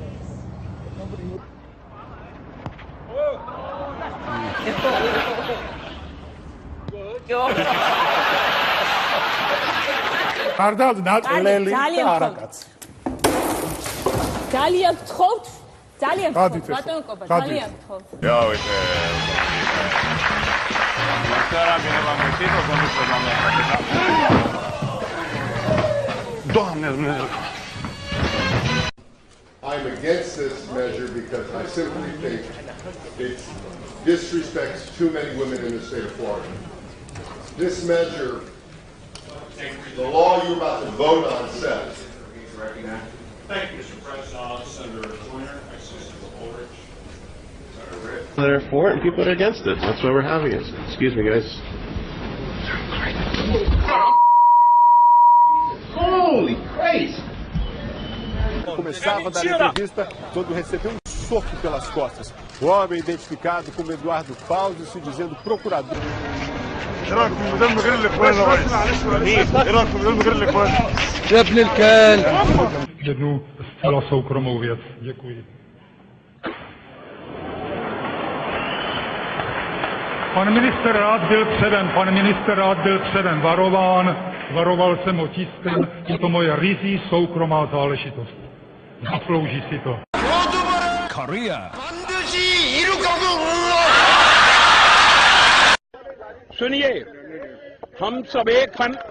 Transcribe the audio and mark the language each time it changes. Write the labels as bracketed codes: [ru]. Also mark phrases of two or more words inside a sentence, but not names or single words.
[ka] ძალიან გთხოვთ, ძალიან გთხოვთ, ბატონო კობა, ძალიან გთხოვთ. [en] I'm against this measure because I simply think it disrespects too many women in the state of Florida. This measure, the law you're about to vote on says. Thank you, Mr. President. Senator Joyner, Senator Ulrich, Senator Ritt. They're for it and people are against it. That's why we're having it. Excuse me, guys. Holy Christ! [pt] Começava a dar entrevista quando recebeu um soco pelas costas. O homem identificado como Eduardo Fausto se dizendo procurador. [ar] يا ابن الكلب. [cs] Jednu zcela soukromou věc. Děkuji. Pan minister rád byl předem varoval jsem ho tiskem, je to moje ryzí soukromá záležitost. Zaslouží si to. Korea. [hi] सुनिए हम सब एक फन